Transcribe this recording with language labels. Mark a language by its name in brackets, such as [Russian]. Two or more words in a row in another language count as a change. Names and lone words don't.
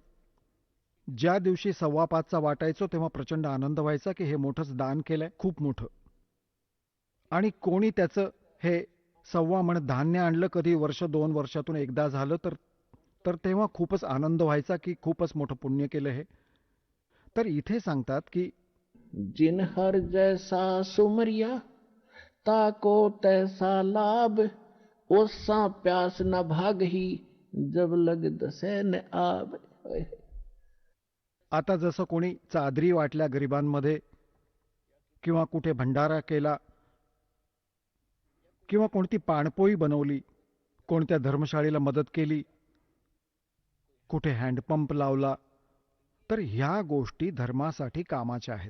[Marathi] ज्या दिवशी 5.25चा वाटायचो तेव्हा प्रचंड आनंद व्हायचा की हे मोठंच दान केलंय, खूप मोठं. आणि कोणी त्याचं हे 1.25 मण धान्य आणलं, कधी वर्ष 2 वर्षातून एकदा झालं तर तेव्हा खूपच आनंद व्हायचा की खूपच मोठं पुण्य केलं हे. तर इथे सांगतात की [Hindi] जिन हर जैसा सुमरिया, ताको तैसा लाभ, ओसा प्यास न भागही, जब लग दसैन आब. [Marathi] आता जसं कोणी चादरी वाटल्या गरिबांमध्ये, किंवा कुठे भंडारा केला, किंवा कोणती पाणपोई बनवली, कोणत्या धर्मशाळेला मदत केली, कुठे हँडपंप लावला, तर ह्या गोष्टी धर्मासाठी कामाच्या आहेत.